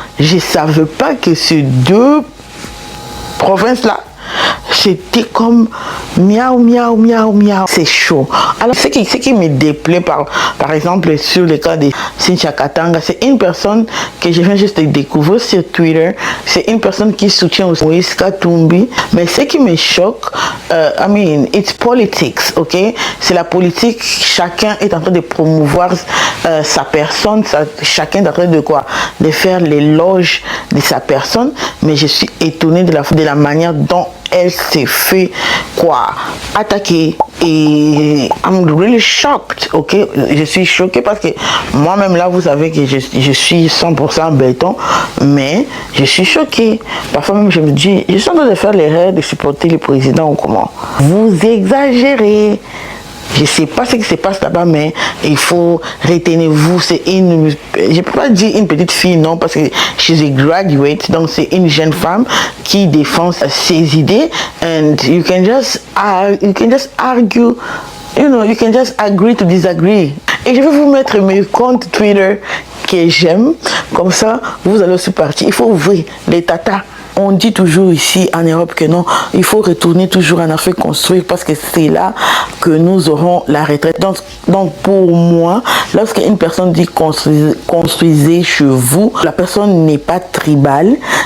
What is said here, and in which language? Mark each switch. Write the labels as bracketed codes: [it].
[fr] Je ne savais pas que ces deux provinces-là, c'était comme miaou, miaou, miaou, miaou. C'est chaud. Alors, ce qui me déplaît, par exemple, sur le cas de Cynthia Katanga, c'est une personne que je viens juste de découvrir sur Twitter. C'est une personne qui soutient Moïse Katumbi. Mais ce qui me choque, [en] it's politics, ok? [fr] C'est la politique. Chacun est en train de promouvoir sa personne. Chacun est en train de quoi? De faire l'éloge de sa personne. Mais je suis étonnée de la manière dont elle s'est fait attaquer et [en] I'm really shocked, ok? [fr] Je suis choquée parce que moi-même là, vous savez que je suis 100% béton, mais je suis choquée. Parfois même je me dis, je suis en train de faire l'erreur de supporter le président ou comment? Vous exagérez. Je ne sais pas ce qui se passe là-bas, mais il faut retenir vous. C'est je ne peux pas dire une petite fille, non, parce que [en] she's a graduate, [fr] donc c'est une jeune femme qui défend ses idées. [en] And you can just argue, you know, you can just agree to disagree. [fr] Et je vais vous mettre mes comptes Twitter que j'aime. Comme ça, vous allez aussi partir. Il faut ouvrir les tatas. On dit toujours ici en Europe que non, il faut retourner toujours en Afrique construire parce que c'est là que nous aurons la retraite. Donc pour moi, lorsque une personne dit construisez chez vous, la personne n'est pas tribale.